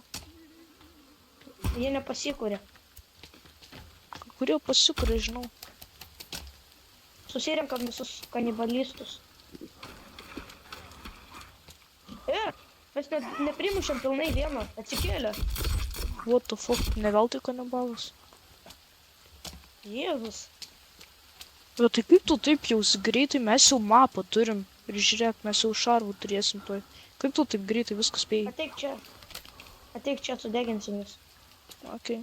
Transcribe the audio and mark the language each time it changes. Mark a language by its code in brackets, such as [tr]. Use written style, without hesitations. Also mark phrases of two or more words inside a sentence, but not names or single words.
[lt] Jie nepasikūrė. Kurie pasikuria, žinau. Susirenkam visus kanibalistus. Ir mes neprimušėm pilnai vieno. Atsikėlė. [en] What the fuck, [lt] ne veltui kanibalas. Jėzus. Bet tai kaip tu taip jau greitai, mes jau mapą turim. Ir žiūrėk, mes jau šarvų turėsim toj. Kaip tu taip greitai viskas spėjai? Ateik čia, sudeginsim jūs. Okay.